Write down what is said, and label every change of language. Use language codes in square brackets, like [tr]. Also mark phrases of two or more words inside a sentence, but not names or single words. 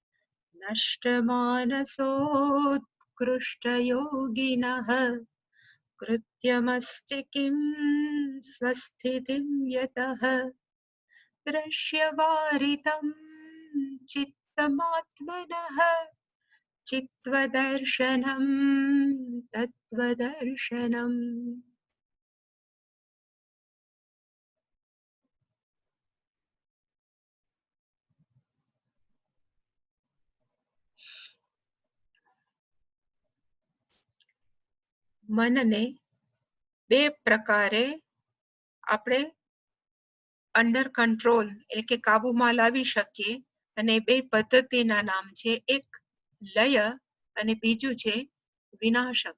[sa] नष्टमानसोत्कृष्टयोगिनः कृत्यमस्ति किं स्वस्थितिं यतः दृश्यवारितं चित्तमात्मनः चित्वदर्शनं तत्त्वदर्शनम्. [gu] મનને બે પ્રકારે આપણે [en] under control [gu] એટલે કે કાબુમાં લાવી શકીએ, અને બે પદ્ધતિના નામ છે, એક લય અને બીજું છે વિનાશક.